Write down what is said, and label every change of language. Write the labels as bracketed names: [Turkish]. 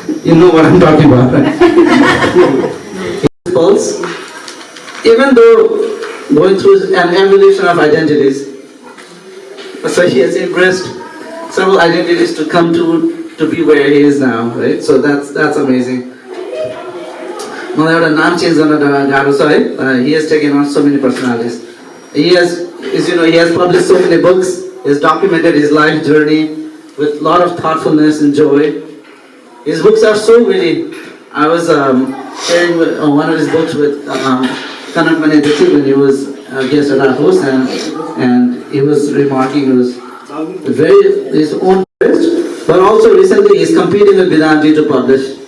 [English] You know what I'm talking about, right? Pulse, even though going through an evolution of identities, so he has embraced several identities to come to be where he is now, right? So that's amazing. [Nepali] मलाई एउटा नाम change गर्न गाह्रो छ है. [English] He has taken on so many personalities. He has published so many books. He has documented his life journey with a lot of thoughtfulness and joy. His books are so witty. I was sharing one of his books with Kanat Manedati when he was a guest at our host, and he was remarking he was his own best, but also recently he's competing with Vedanti to publish.